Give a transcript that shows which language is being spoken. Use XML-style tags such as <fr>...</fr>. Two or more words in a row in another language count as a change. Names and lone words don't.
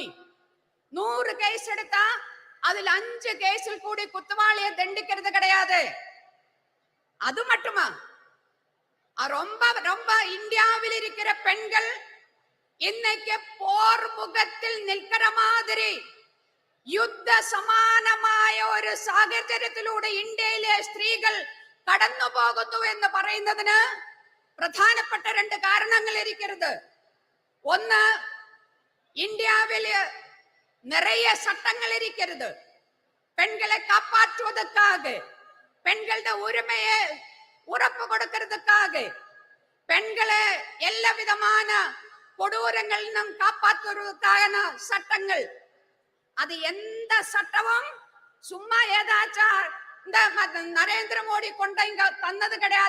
<ta>100 கேஸ் எடுத்தா அதுல 5 கேஸில் கூடி குத்தவாளியை தண்டிக்கிறது கிடையாது. அது மட்டுமா, ரொம்ப ரொம்ப இந்தியாவில் இருக்கிற பெண்கள் இன்னைக்கு போர் முகத்தில் நிற்கிற மாதிரி</ta> <ml>യുദ്ധ സമാനമായ ഒരു സാഹചര്യത്തിലൂടെ ഇന്ത്യയിലെ സ്ത്രീകൾ കടന്നു പോകുന്നു എന്ന് പറയുന്നതിന് പ്രധാനപ്പെട്ട രണ്ട് കാരണങ്ങൾ ഇരിക്കുന്നത്. ഒന്ന്, ഇന്ത്യയില് നിറയെ</ml> <ta>சட்டங்கள் இருக்கிறது. பெண்களை காப்பாற்றுவதற்காக, பெண்களோட உரிமையை உறப்பு கொடுக்கிறதுக்காக, பெண்களை எல்லா விதமான கொடூரங்களிலும் காப்பாற்றுவதற்கான சட்டங்கள். அது எந்த சட்டமும் சும்மா ஏதாச்சும் இந்த நரேந்திர மோடி கொண்ட இங்க தந்தது கிடையாது.</ta>